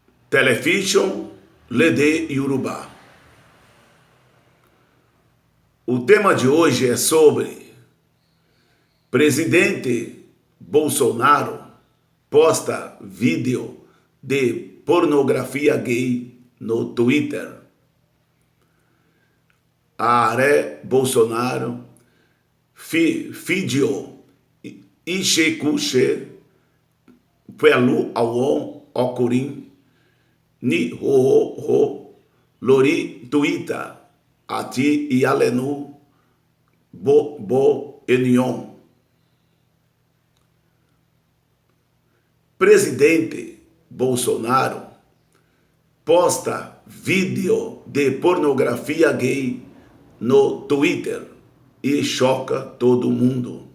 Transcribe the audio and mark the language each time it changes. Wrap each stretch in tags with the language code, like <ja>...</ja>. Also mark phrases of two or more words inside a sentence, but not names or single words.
<yo>Television Lede Yorùbá.</yo> <pt>O tema de hoje é sobre presidente Bolsonaro posta vídeo de pornografia gay no Twitter.</pt> <yo>Ààrẹ Bolsonaro fídíò ìṣekúṣe pẹ̀lú àwọn ọkùnrin níhòòhò lórí Twitter àti ìyàlẹ́nu gbogbo ènìyàn.</yo> <pt>Presidente Bolsonaro posta vídeo de pornografia gay no Twitter e choca todo mundo.</pt>